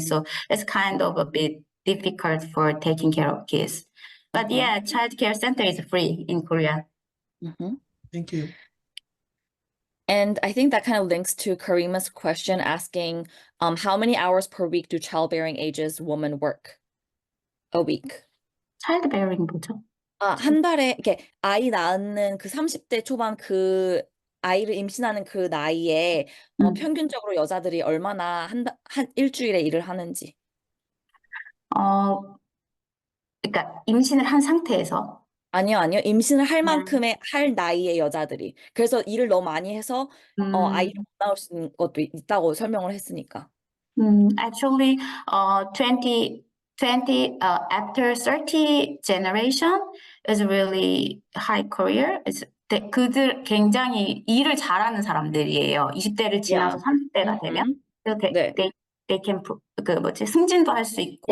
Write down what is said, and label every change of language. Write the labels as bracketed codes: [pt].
[en] So it's kind of a bit difficult for taking care of kids. But yeah, child care center is free in Korea. Mhm. Thank you. And I think that kind of links to Karima's question asking, how many hours per week do childbearing ages women work a week? [ko] childbearing 뭐죠? 한 달에 이렇게 아이 낳는 그 30대 초반 그 아이를 임신하는 그 나이에 평균적으로 여자들이 얼마나 한 일주일에 일을 하는지. 그러니까 임신을 한 상태에서 아니요. 임신을 할 만큼의 할 나이의 여자들이. 그래서 일을 너무 많이 해서 아이를 못 낳을 수 있는 것도 있다고 설명을 했으니까. [en] Actually, 20 after 30 generation is really high career. [ko] 그들 굉장히 일을 잘하는 사람들이에요. 20대를 지나서 30대가 되면. 네. [en] They can [ko] 그 뭐지 승진도 할 수 있고